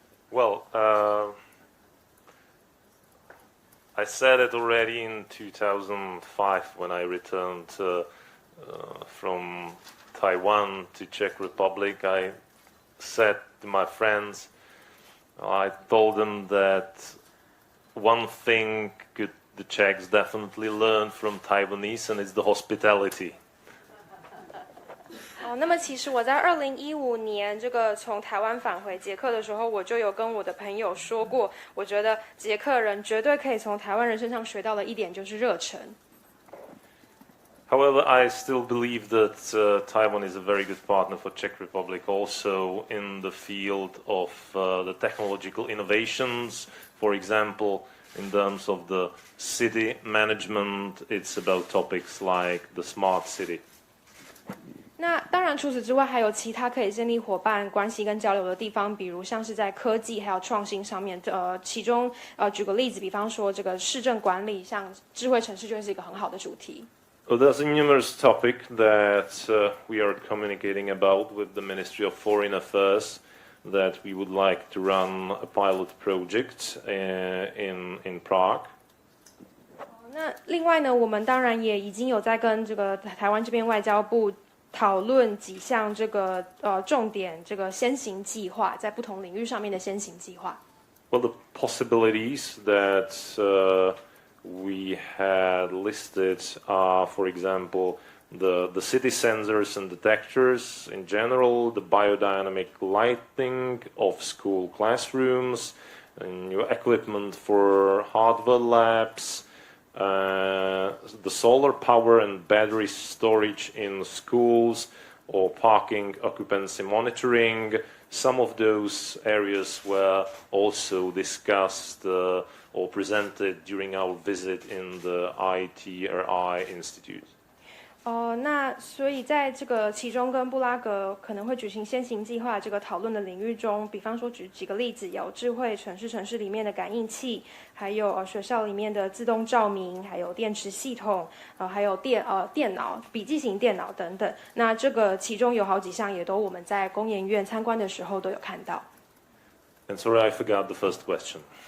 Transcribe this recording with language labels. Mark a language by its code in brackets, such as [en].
[en] Well, I said it already in 2005 when I returned from Taiwan to Czech Republic. I said to my friends, I told them that one thing could the Czechs definitely learn from Taiwanese, and it's the hospitality. [zh] 那么其实我在2015年这个从台湾返回捷克的时候，我就有跟我的朋友说过，我觉得捷克人绝对可以从台湾人身上学到的一点就是热忱。 [en] However, I still believe that Taiwan is a very good partner for Czech Republic, also in the field of the technological innovations. For example, in terms of the city management, it's about topics like the smart city. [zh] 那当然，除此之外，还有其他可以建立伙伴关系跟交流的地方，比如像是在科技还有创新上面。其中举个例子，比方说这个市政管理，像智慧城市就是一个很好的主题。 [en] There's a numerous topic that we are communicating about with the Ministry of Foreign Affairs that we would like to run a pilot project in Prague. [zh] 那另外呢，我们当然也已经有在跟这个台湾这边外交部讨论几项这个重点这个先行计划，在不同领域上面的先行计划。 [en] Well, the possibilities that we had listed are, for example, the city sensors and detectors in general, the biodynamic lighting of school classrooms, and new equipment for hardware labs, the solar power and battery storage in schools, or parking occupancy monitoring. Some of those areas were also discussed or presented during our visit in the ITRI Institute. [zh] 那所以在这个其中跟布拉格可能会举行先行计划这个讨论的领域中，比方说举几个例子，有智慧城市里面的感应器，还有学校里面的自动照明，还有电池系统，还有电脑、笔记型电脑等等。那这个其中有好几项也都我们在工研院参观的时候都有看到。 [en] And sorry, I forgot the first question.